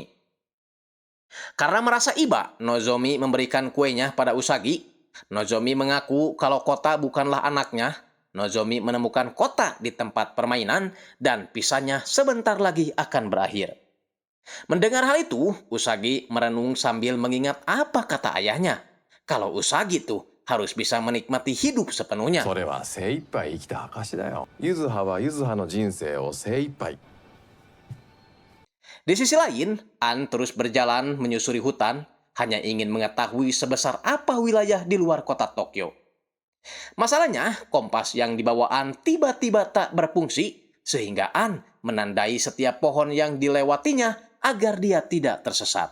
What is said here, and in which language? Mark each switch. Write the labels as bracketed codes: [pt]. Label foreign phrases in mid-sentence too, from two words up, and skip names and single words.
[id] Karena merasa iba Nozomi memberikan kuenya pada Usagi, Nozomi mengaku kalau Kota bukanlah anaknya. Nozomi menemukan Kota di tempat permainan dan pisahnya sebentar lagi akan berakhir. Mendengar hal itu, Usagi merenung sambil mengingat apa kata ayahnya. Kalau Usagi tuh harus bisa menikmati hidup sepenuhnya. [ja] それは精一杯生きた証だよ。ゆずははゆずはの人生を精一杯。 [id] Di sisi lain, An terus berjalan menyusuri hutan, hanya ingin mengetahui sebesar apa wilayah di luar kota Tokyo. Masalahnya, kompas yang dibawa An tiba-tiba tak berfungsi, sehingga An menandai setiap pohon yang dilewatinya agar dia tidak tersesat.